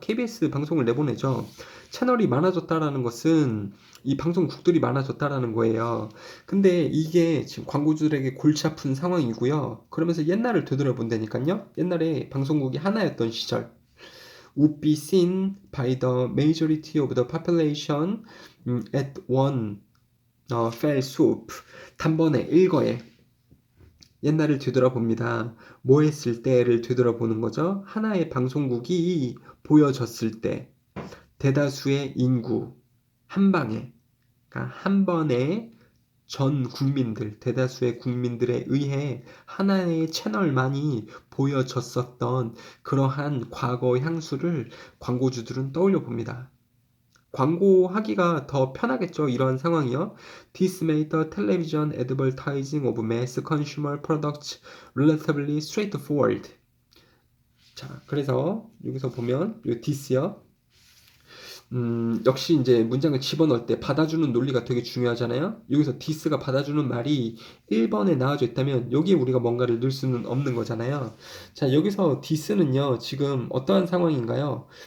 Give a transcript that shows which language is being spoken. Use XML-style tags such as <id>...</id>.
<ko>KBS 방송을 내보내죠. 채널이 많아졌다라는 것은 이 방송국들이 많아졌다라는 거예요. 근데 이게 지금 광고주들에게 골치 아픈 상황이고요. 그러면서 옛날을 되돌아본다니까요. 옛날에 방송국이 하나였던 시절.</ko> <en>would be seen by the majority of the population at one fell swoop.</en> <ko>단번에 일거에 옛날을 되돌아봅니다. 뭐 했을 때를 되돌아보는 거죠. 하나의 방송국이 보여졌을 때 대다수의 인구 한 방에, 그러니까 한 번에 전 국민들, 대다수의 국민들에 의해 하나의 채널만이 보여졌었던 그러한 과거 향수를 광고주들은 떠올려 봅니다. 광고하기가 더 편하겠죠. 이러한 상황이요.</ko> <en>This made the television advertising of mass consumer products relatively straightforward.</en> <ko>자, 그래서 여기서 보면 이 this요. 역시 이제 문장을 집어넣을 때 받아주는 논리가 되게 중요하잖아요. 여기서 this가 받아주는 말이 1번에 나와져 있다면 여기에 우리가 뭔가를 넣을 수는 없는 거잖아요. 자, 여기서 this는요. 지금 어떠한 상황인가요?</ko>